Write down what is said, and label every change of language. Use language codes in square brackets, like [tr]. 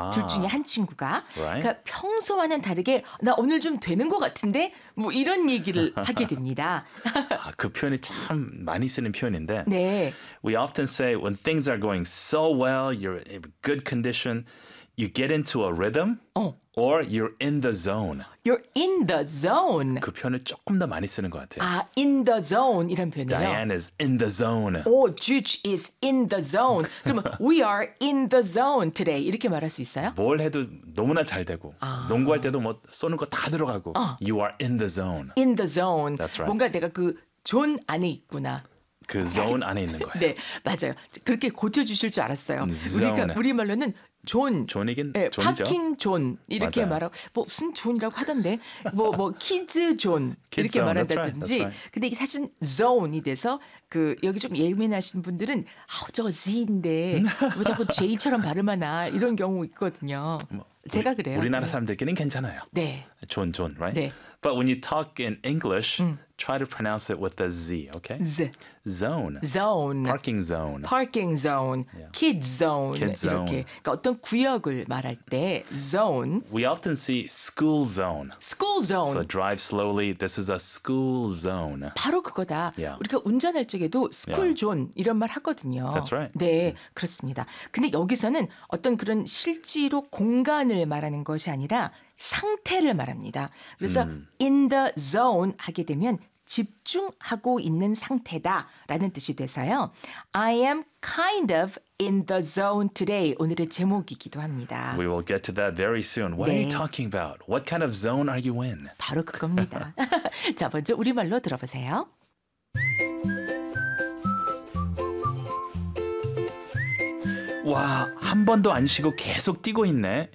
[ko] 둘 중에 한 친구가 그러니까 평소와는 다르게 나 오늘 좀 되는 것 같은데 뭐 이런 얘기를 하게 됩니다. 아, 그 표현이 참 많이 쓰는 표현인데 네. [en] We often say when things are going so well, you're in good condition, you get into a rhythm. Or you're in the zone. You're in the zone. [ko] 그 표현을 조금 더 많이 쓰는 것 같아요. 아, in the zone 이런 표현이요. [en] Diane is in the zone. Oh, Juj is in the zone. [ko] 그러면 [en] we are in the zone today [ko] 이렇게 말할 수 있어요? 뭘 해도 너무나 잘 되고 아. 농구할 때도 뭐 쏘는 거 다 들어가고 어. [en] You are in the zone. In the zone. That's right. [ko] 뭔가 내가 그 존 안에 있구나. 그 zone 안에 있는 거예요. 네, 맞아요. 그렇게 고쳐주실 줄 알았어요. 우리가 우리말로는 존. 존이긴 네, 존이죠. 파킹 존. 이렇게 말하고. 뭐 무슨 존이라고 하던데. 뭐 키즈 존. 이렇게 말한다든지. [en] That's right. [ko] 근데 이게 사실 zone이 돼서 그 여기 좀 예민하신 분들은 아우 저거 Z인데 뭐 자꾸 J처럼 발음하나 이런 경우 있거든요. 제가 그래요. 우리나라 네. 사람들끼리는 괜찮아요. 네. 존, 존, right? 네. [en] But when you talk in English, try to pronounce it with the Z, okay? Z. Zone. Zone. Parking zone. Parking zone. Yeah. Kid zone. Kid zone. [ko] 이렇게. 그러니까 어떤 구역을 말할 때 zone. [en] We often see school zone. School zone. So drive slowly. This is a school zone. [ko] 바로 그거다. [en] Yeah. [ko] 우리가 운전할 적에도 school zone 이런 말 하거든요. [en] That's right. [ko] 네, 그렇습니다. 근데 여기서는 어떤 그런 실제로 공간을 말하는 것이 아니라 상태를 말합니다. 그래서 in the zone 하게 되면 집중하고 있는 상태다라는 뜻이 돼서요. [en] I am kind of in the zone today. [ko] 오늘의 제목이기도 합니다. [en] We will get to that very soon. What [ko] 네. [en] are you talking about? What kind of zone are you in? [ko] 바로 그겁니다. 자, 먼저 우리말로 들어보세요. 와, 한 번도 안 쉬고 계속 뛰고 있네.